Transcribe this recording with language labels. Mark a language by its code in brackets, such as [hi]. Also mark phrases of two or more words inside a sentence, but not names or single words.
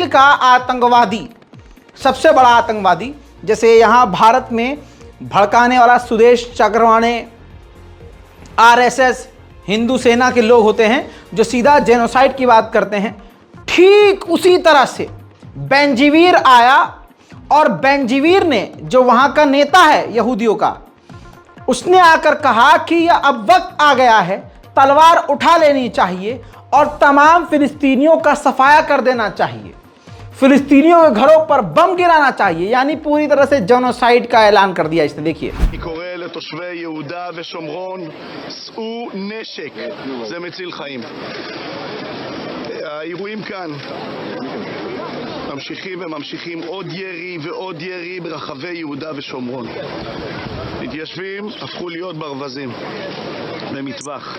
[hi] का आतंकवादी, सबसे बड़ा आतंकवादी, जैसे यहाँ भारत में भड़काने वाला सुदेश चक्रवाणे, आरएसएस, हिंदू सेना के लोग होते हैं जो सीधा जेनोसाइड की बात करते हैं, ठीक उसी तरह से बेंजीवीर आया और बेंजीवीर ने, जो वहाँ का नेता है यहूदियों का, उसने आकर कहा कि यह अब वक्त आ गया है, तलवार उठा लेनी चाहिए और तमाम फिलिस्तीनियों का सफाया कर देना चाहिए, फिलिस्तीनियों के घरों पर बम गिराना चाहिए, यानी पूरी तरह से जेनोसाइड का ऐलान कर दिया इसने। देखिए, [he] אני קורא לתושבי יהודה ושומרון, שאו נשק, זה מציל חיים. האירועים כאן ממשיכים וממשיכים, עוד ירי ועוד ירי ברחבי יהודה ושומרון. מתיישבים הפכו להיות ברווזים במטווח.